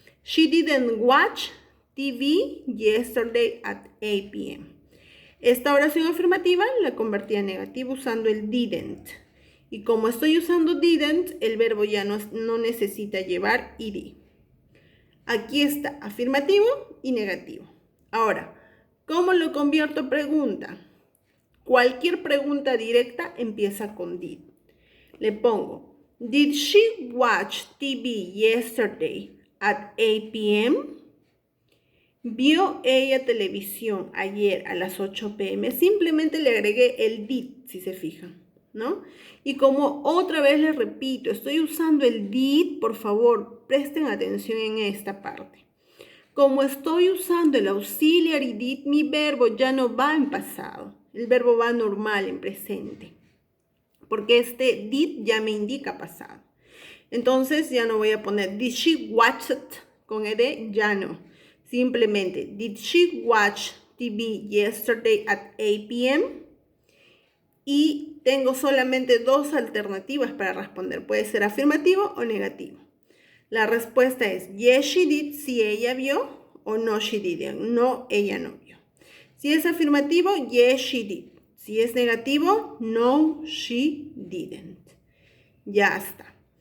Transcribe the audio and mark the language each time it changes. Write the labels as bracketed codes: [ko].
[en] She didn't watch TV yesterday at 8 p.m. [es] Esta oración afirmativa la convertí en negativa usando el didn't. Y como estoy usando didn't, el verbo ya no necesita llevar ed. Aquí está, afirmativo y negativo. Ahora, ¿cómo lo convierto a pregunta? Cualquier pregunta directa empieza con did. Le pongo, [en] did she watch TV yesterday at 8 p.m.? [es] ¿Vio ella televisión ayer a las 8 p.m.? Simplemente le agregué el did, si se fijan, ¿no? Y como otra vez les repito, estoy usando el did, por favor, presten atención en esta parte. Como estoy usando el auxiliary did, mi verbo ya no va en pasado. El verbo va normal, en presente. Porque este did ya me indica pasado. Entonces ya no voy a poner did she watch it con ed, ya no. Simplemente, [en] did she watch TV yesterday at 8 p.m.? [es] Y tengo solamente dos alternativas para responder. Puede ser afirmativo o negativo. La respuesta es [en] yes, she did, [es] si ella vio, o [en] no, she didn't, [es] no, ella no vio. Si es afirmativo, [en] yes, she did. [es] Si es negativo, [en] no, she didn't. [es] Ya está.